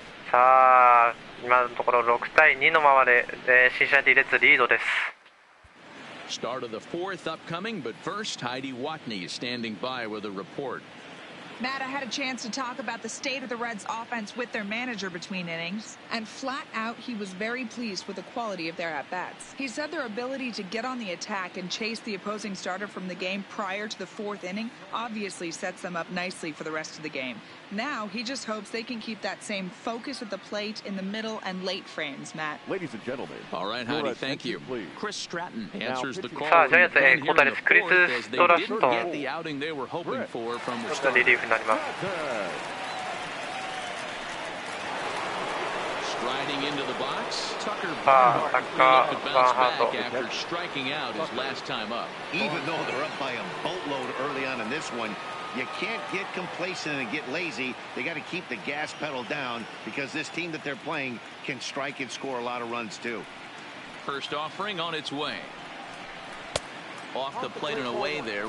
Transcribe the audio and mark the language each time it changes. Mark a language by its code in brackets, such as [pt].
[ja] さあ今のところ6対2のままで、シンシナティレッズリードです。 [en] Start of the fourth upcoming, but first Heidi Watney is standing by with a report. Matt, I had a chance to talk about the state of the Reds offense with their manager between innings, and flat out he was very pleased with the quality of their at-bats. He said their ability to get on the attack and chase the opposing starter from the game prior to the fourth inning obviously sets them up nicely for the rest of the game. Now he just hopes they can keep that same focus at the plate in the middle and late frames, Matt. Ladies and gentlemen. All right, Heidi, thank you. Chris Stratton answers the call. [ja] さあジャイアンツ交代です。クリス・ストラストン [en] get the outing they were hoping for from the [ja] ちょっとリリーフになります。 [en] Striding into the box, Tucker [ja] さあタッカー・バンハート [en] after striking out his last time up. Even though they're up by a boatload early on in this one, you can't get complacent and get lazy. They got to keep the gas pedal down because this team that they're playing can strike and score a lot of runs too. First offering on its way. Off the plate and away there.